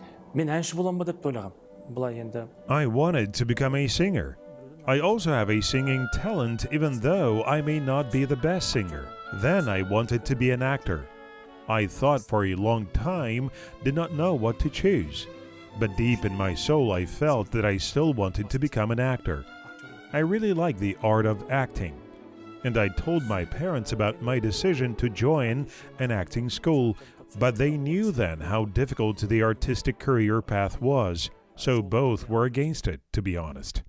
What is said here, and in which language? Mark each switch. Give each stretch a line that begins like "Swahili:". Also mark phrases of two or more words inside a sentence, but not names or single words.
Kazakh: Мен әнші боламын ба деп ойлағам. Бұлай енді.
English: I wanted to become a singer. I also have a singing talent even though I may not be the best singer. Then I wanted to be an actor. I thought for a long time, did not know what to choose. But deep in my soul I felt that I still wanted to become an actor. I really like the art of acting. And I told my parents about my decision to join an acting school, but they knew then how difficult the artistic career path was, so both were against it, to be honest.